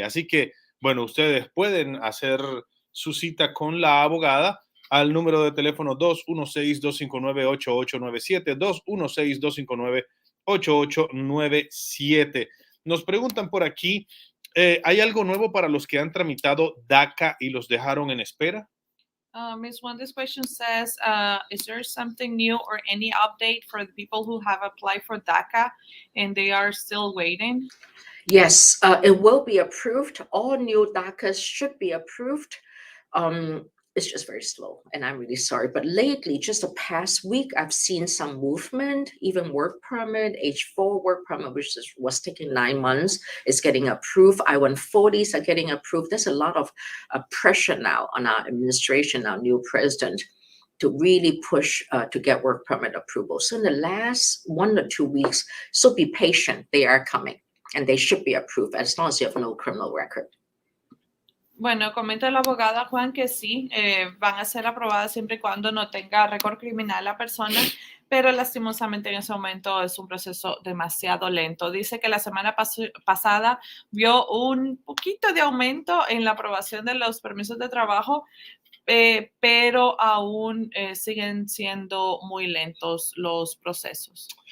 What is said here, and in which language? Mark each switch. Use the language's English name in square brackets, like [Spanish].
[Spanish] Así que, bueno, ustedes pueden hacer su cita con la abogada al número de teléfono 216-259-8897, 216-259-8897. Nos preguntan por aquí, ¿hay algo nuevo para los que han tramitado DACA y los dejaron en espera? [English] Ms. Wong, this question says, is there something new or any update for the people who have applied for DACA and they are still waiting? Yes, it will be approved. All new DACAs should be approved. It's just very slow, and I'm really sorry. But lately, just the past week, I've seen some movement. Even work permit, H-4 work permit, which was taking 9 months, is getting approved. I-140s are getting approved. There's a lot of pressure now on our administration, our new president, to really push to get work permit approval. So in the last 1 or 2 weeks, so be patient. They are coming, and they should be approved as long as you have no criminal record. [Spanish] Bueno, comenta la abogada, Juan, que sí, van a ser aprobadas siempre y cuando no tenga récord criminal la persona, pero lastimosamente en ese momento es un proceso demasiado lento. Dice que la semana pasada vio un poquito de aumento en la aprobación de los permisos de trabajo, pero aún siguen siendo muy lentos los procesos.